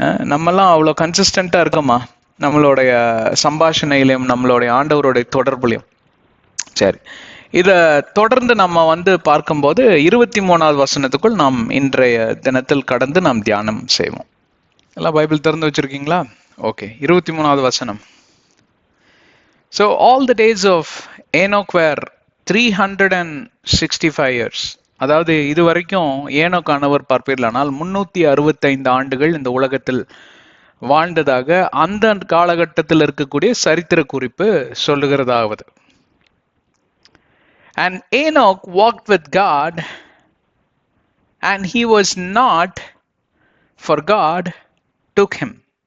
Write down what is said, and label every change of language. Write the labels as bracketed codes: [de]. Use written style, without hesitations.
[ta] நம்மெல்லாம் அவ்வளோ கன்சிஸ்டண்டா இருக்கோமா நம்மளுடைய சம்பாஷணையிலையும் நம்மளுடைய ஆண்டவருடைய தொடர்புலையும்? சரி, இத தொடர்ந்து நம்ம வந்து பார்க்கும்போது 23வது வசனத்துக்குள் நாம் இன்றைய தினத்தில் கடந்து நாம் தியானம் செய்வோம். எல்லாம் பைபிள் திறந்து வச்சிருக்கீங்களா? ஓகே, 23வது வசனம். [en] So all the days of Enoch were 365 years. [ta] அதாவது இதுவரைக்கும் ஏனோக்கானவர் பார்ப்பீர்களானால் 365 ஆண்டுகள் இந்த உலகத்தில் வாழ்ந்ததாக அந்த காலகட்டத்தில் இருக்கக்கூடிய சரித்திர குறிப்பு சொல்லுகிறதாவது. [en] And Enoch walked with God, and he was not, for God took him.